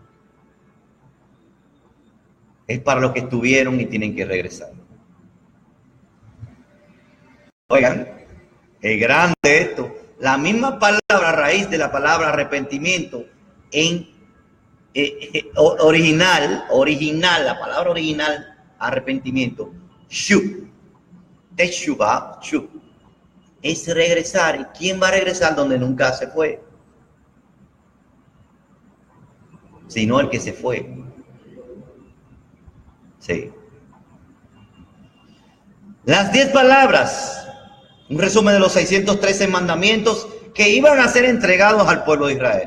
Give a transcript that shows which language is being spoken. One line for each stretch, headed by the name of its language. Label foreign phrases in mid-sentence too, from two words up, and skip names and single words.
Spanish: Es para los que estuvieron y tienen que regresar. Oigan, es grande esto. La misma palabra, raíz de la palabra arrepentimiento, en original, la palabra original, arrepentimiento,
Hebrew: שוב תשובה שוב,
Spanish: es regresar. ¿Y quién va a regresar donde nunca se fue? Sino el que se fue. Sí. Las 10 palabras, un resumen de los 613 mandamientos que iban a ser entregados al pueblo de Israel.